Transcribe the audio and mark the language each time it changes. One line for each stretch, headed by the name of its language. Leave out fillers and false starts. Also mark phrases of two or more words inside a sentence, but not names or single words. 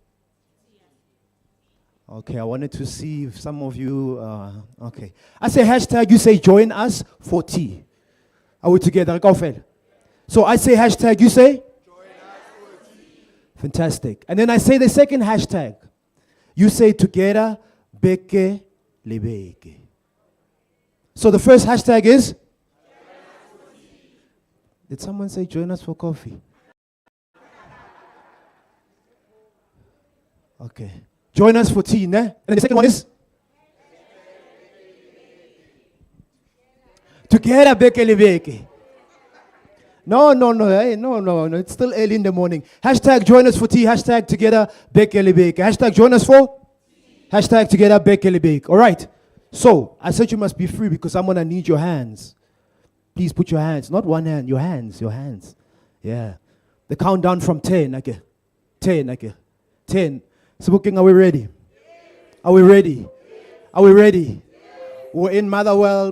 English: Okay, I wanted to see if some of you, okay. I say hashtag, you say join us for tea. Are we together? So I say hashtag, you say? Join us for tea. Fantastic. And then I say the second hashtag. You say together,
Southern Sotho: beke lebeke.
English: So the first hashtag is? Did someone say join us for coffee? Okay. Join us for tea, ne? And then the second one is? Together,
Southern Sotho: beke lebeke.
English: No, it's still early in the morning. Hashtag join us for tea, hashtag together,
Southern Sotho: beke lebeke.
English: Hashtag join us for? Hashtag together,
Southern Sotho: beke lebeke.
English: All right. So, I said you must be free because I'm going to need your hands. Please put your hands, not one hand, your hands. Yeah. The countdown from 10, okay. 10, okay. 10. Sebokeng, are we ready? Are we ready? Are we ready? We're in Motherwell.